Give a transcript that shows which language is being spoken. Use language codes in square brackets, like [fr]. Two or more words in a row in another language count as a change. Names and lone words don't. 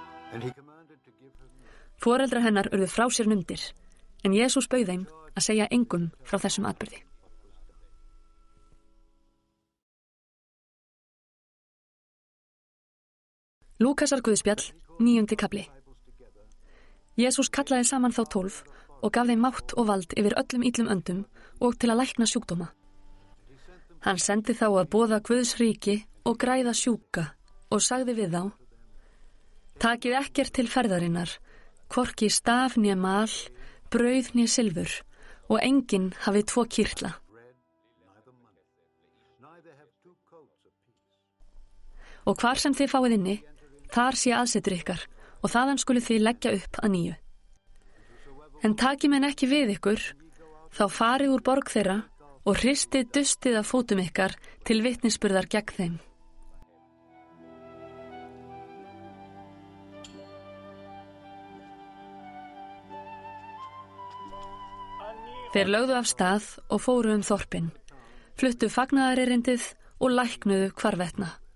[en] And he commanded to give him [is] Foreldrar hennar urðu frá sér numdir, en Jesús bauð þeim að segja engum frá þessum atburði. Lúkasar guðspjall, 9. kafli. Jesús kallaði saman þá 12 og gaf þeim mátt og vald yfir öllum illum öndum og til að lækna sjúkdóma. Hann sendi þá að boða Guðs ríki og græða sjúka og sagði við þá: Takið ekkert til ferðarinnar, hvorki staf né mal, brauð né silfur, og enginn hafi 2 kyrtla. [en] neither money, neither have 2 coats of peace. [is] Og hvar sem þið fáið inni, þar sé aðsetur ykkar, og þaðan skulu þið leggja upp að nýju. En taki menn ekki við ykkur, þá farið úr borg þeirra og hristið dustið af fótum ykkar til vitnisburðar gegn þeim. Þeir lögðu af stað og fóru þorpin, fluttu fagnaðarerindið og læknuðu hvarvetna.